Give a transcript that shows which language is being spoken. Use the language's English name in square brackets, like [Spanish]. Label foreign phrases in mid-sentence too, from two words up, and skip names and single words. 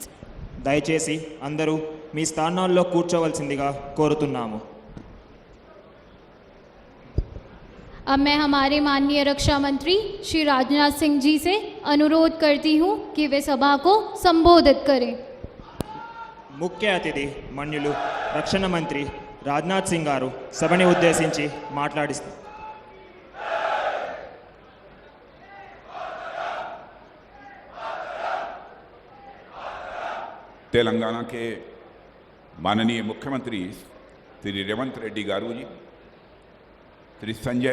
[Telugu] దయచేసి అందరూ మీ స్థానాల్లో కూర్చోవలసిందిగా కోరుతున్నాము. [Hindi] अब मैं हमारे माननीय रक्षा मंत्री श्री राजनाथ सिंह जी से अनुरोध करती हूँ कि वे सभा को संबोधित करें. [Telugu] ముఖ్య అతిథి మన్యులు రక్షణ మంత్రి రాజ్నాథ్ సింగ్ గారు సభని ఉద్దేశించి మాట్లాడిస్తారు. [Hindi] तेलंगाना के माननीय मुख्यमंत्री श्री रेवंत रेड्डी गारू जी, श्री संजय